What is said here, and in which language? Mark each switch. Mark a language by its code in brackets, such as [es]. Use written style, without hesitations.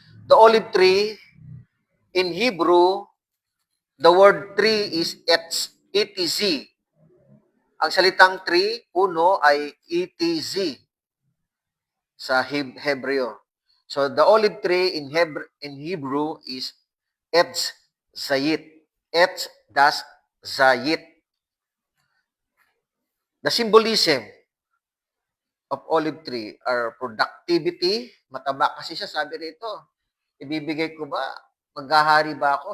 [en] The olive tree, in Hebrew, the word tree is ETZ. [tl] Ang salitang tree, puno, ay ETZ sa Hebreo. [en] So, the olive tree in Hebrew is Etz Zayit. Etz das Zayit. The symbolism of olive tree are productivity. [tl] Mataba kasi siya, sabi rito. Ibibigay ko ba? Maghahari ba ako?